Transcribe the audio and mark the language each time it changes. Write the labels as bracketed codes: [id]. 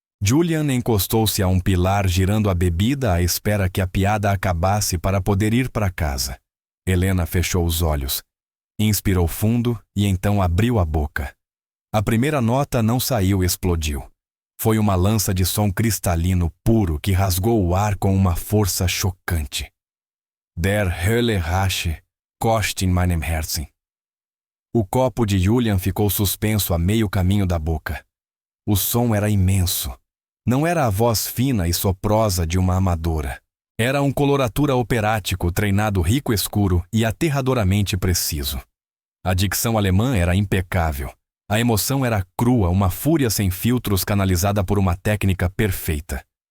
[pt] Julian encostou-se a um pilar, girando a bebida à espera que a piada acabasse para poder ir para casa. Helena fechou os olhos. Inspirou fundo e então abriu a boca. A primeira nota não saiu, explodiu. Foi uma lança de som cristalino puro que rasgou o ar com uma força chocante. [de] Der Hölle Rache, Kost in meinem Herzen. [pt] O copo de Julian ficou suspenso a meio caminho da boca. O som era imenso. Não era a voz fina e soprosa de uma amadora. Era um coloratura operático, treinado rico escuro e aterradoramente preciso. A dicção alemã era impecável. A emoção era crua, uma fúria sem filtros canalizada por uma técnica perfeita.